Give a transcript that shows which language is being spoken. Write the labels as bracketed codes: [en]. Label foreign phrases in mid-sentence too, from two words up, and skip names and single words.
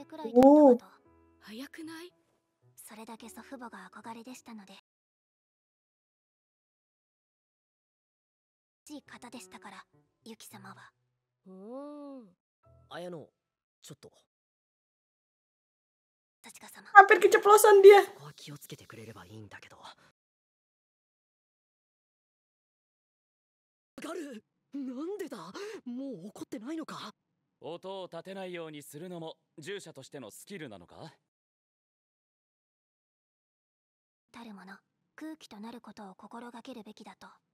[ja] 早くない？それだけ祖父母が憧れでしたので、いい方でしたから、ユキ様は。綾乃、ちょっと。確か様。 [id] Hampir keceplosan dia. [ja] ここは気をつけてくれればいいんだけど。ガル、なんでだ？もう怒ってないのか？音を立てないようにするのも従者としてのスキルなのか？たるもの、空気となることを心がけるべきだと。